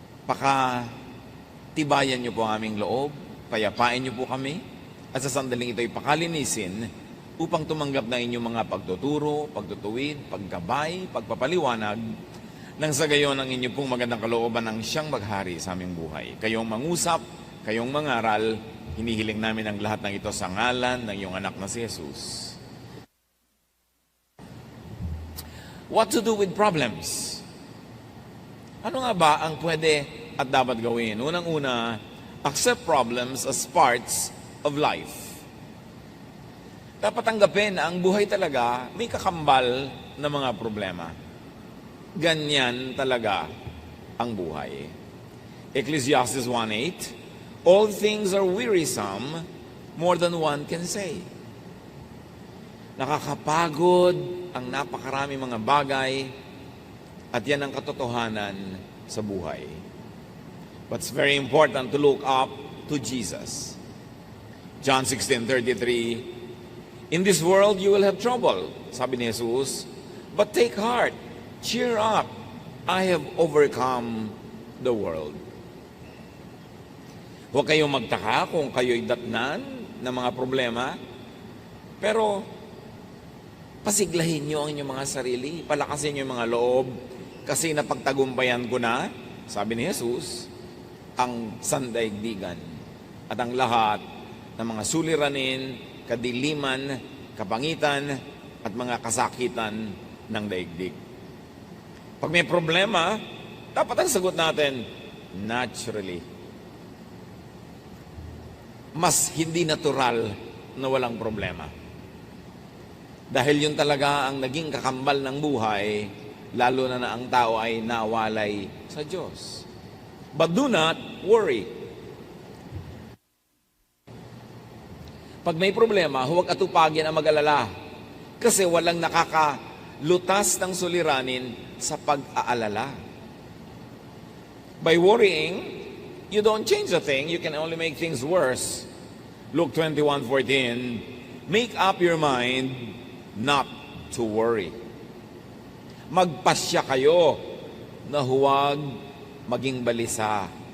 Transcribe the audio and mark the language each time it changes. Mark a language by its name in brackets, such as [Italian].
[Filipino] Pakatibayan niyo po ang aming loob, payapain niyo po kami, at sa sandaling ito'y pakalinisin upang tumanggap na inyong mga pagtuturo, pagtutuwid, paggabay, pagpapaliwanag, nang sa gayon ang inyong pong magandang kalooban ang siyang maghari sa aming buhay. Kayong mangusap, kayong mangaral, hinihiling namin ang lahat ng ito sa ngalan ng iyong anak na si Jesus. [English] What to do with problems? [Filipino] Ano nga ba ang pwede at dapat gawin? Unang-una, [English] accept problems as parts of life. [Filipino] Dapat tanggapin na ang buhay talaga may kakambal na mga problema. Ganyan talaga ang buhay. [English] Ecclesiastes 1:8, all things are wearisome, more than one can say. [Filipino] Nakakapagod ang napakarami mga bagay at yan ang katotohanan sa buhay. [English] But it's very important to look up to Jesus. John 16:33, in this world you will have trouble, [Filipino] sabi ni Jesus, [English] but take heart, cheer up, I have overcome the world. [Filipino] Huwag kayong magtaka kung kayo'y datnan ng mga problema, pero pasiglahin nyo ang inyong mga sarili, palakasin nyo yung mga loob, kasi napagtagumpayan ko na, sabi ni Jesus, ang sandaigdigan at ang lahat ng mga suliranin, kadiliman, kapangitan, at mga kasakitan ng daigdig. Pag may problema, dapat ang sagot natin, naturally. Mas hindi natural na walang problema. Dahil yun talaga ang naging kakambal ng buhay, lalo na ang tao ay nawalay sa Diyos. [English] But do not worry. [Filipino] Pag may problema, huwag atupagin ang mag-alala. Kasi walang nakakalutas ng suliranin sa pag-aalala. [English] By worrying, you don't change a thing, you can only make things worse. Luke 21:14, make up your mind not to worry. [Filipino] Magpasya kayo na huwag maging balisa.